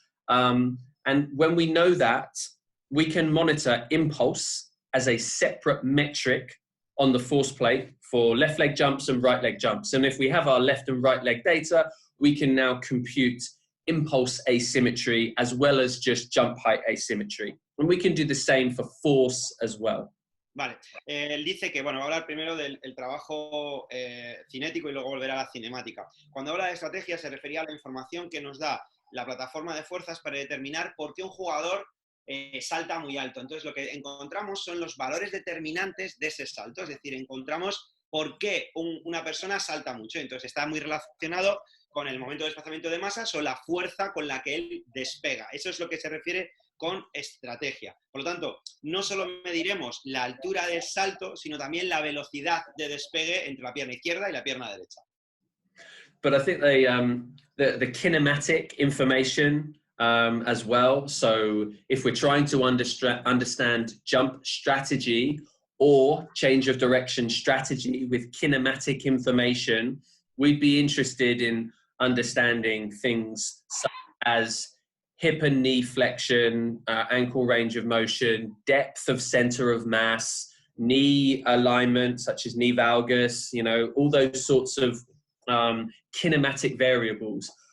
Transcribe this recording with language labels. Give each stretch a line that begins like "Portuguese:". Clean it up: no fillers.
English: And when we know that, we can monitor impulse as a separate metric on the force plate for left leg jumps and right leg jumps. And if we have our left and right leg data, we can now compute impulse asymmetry as well as just jump height asymmetry. And we can do the same for force as well.
Spanish: Vale, él dice que, bueno, va a hablar primero del trabajo cinético y luego volverá a la cinemática. Cuando habla de estrategia se refería a la información que nos da la plataforma de fuerzas para determinar por qué un jugador salta muy alto. Entonces lo que encontramos son los valores determinantes de ese salto, es decir, encontramos por qué una persona salta mucho. Entonces está muy relacionado con el momento de desplazamiento de masas o la fuerza con la que él despega. Eso es lo que se refiere con estrategia. Por lo tanto, no solo mediremos la altura del salto, sino también la velocidad de despegue entre la pierna izquierda y la pierna derecha.
English: But I think the kinematic information as well. So if we're trying to understand jump strategy or change of direction strategy with kinematic information, we'd be interested in understanding things such as hip and knee flexion, ankle range of motion, depth of center of mass, knee alignment, such as knee valgus, you know, all those sorts of kinematic variables.